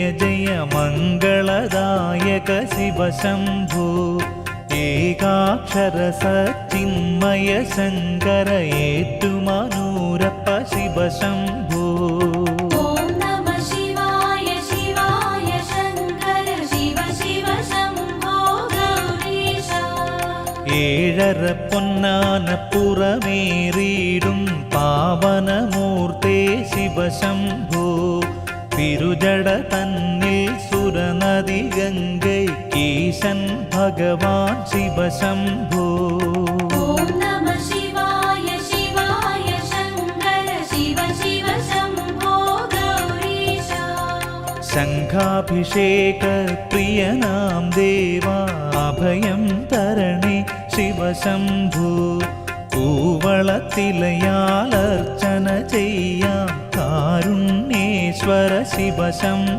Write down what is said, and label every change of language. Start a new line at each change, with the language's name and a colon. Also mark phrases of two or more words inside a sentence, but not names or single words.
Sanskrit: जय मङ्गलदायक शिव शम्भो एकाक्षर सच्चिन्मय शङ्कर एट्टुमनूरप्प शिव शम्भो ॐ नमः शिवाय शिवाय शङ्कर शिव शिव शम्भो गौरीशा
Malayalam: ഏഴര പൊന്നാനപ്പുറമേറിയിടും പാവനമൂർത്തേ ശിവ ശംഭോ തിരുജട തന്നിൽ സുരനദി ഗംഗൈക്കീശൻ ഭഗവാൻ ശിവ ശംഭോ
Sanskrit: ॐ नमः शिवाय शिवाय शङ्कर शिव शिव शम्भो गौरीशा
Malayalam: ശംഖാഭിഷേക പ്രിയനാം ദേവാ അഭയം തരണേ ശിവ ശംഭോ കൂവളത്തിലയാലർച്ചന ചെയ്യാം കാരുണ്യേശ്വര ശിവ ശംഭോ